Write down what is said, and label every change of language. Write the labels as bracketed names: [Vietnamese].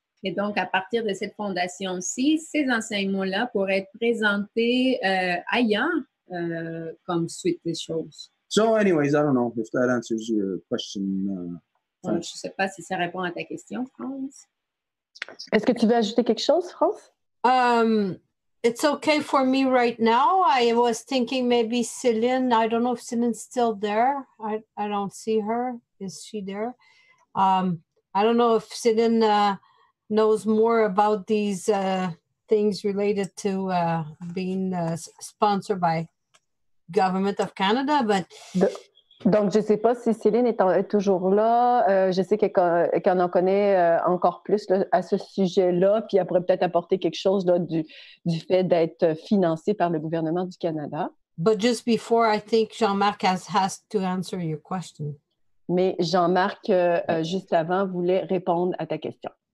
[French] Et donc, à partir de cette fondation-ci, ces enseignements-là pourraient être présentés ailleurs comme suite des choses. [English] So anyways, I don't know if that answers your question. [French] Je ne sais pas si ça répond à ta question, France. Est-ce que tu veux ajouter quelque chose, France? [English] It's okay for me right now. I was thinking maybe Céline. I don't know if Céline's still there. I don't see her. Is she there? I don't know if Céline knows more about these things related to being sponsored by Government of Canada, but... [French] Donc, je ne sais pas si Céline est toujours là. Je sais qu'elle en connaît encore plus là, à ce sujet-là, puis elle pourrait peut-être apporter quelque chose là, du fait d'être financée par le gouvernement du Canada. [English] But just before, I think Jean-Marc has to answer your question. [French] Mais Jean-Marc, juste avant, voulait répondre à ta question.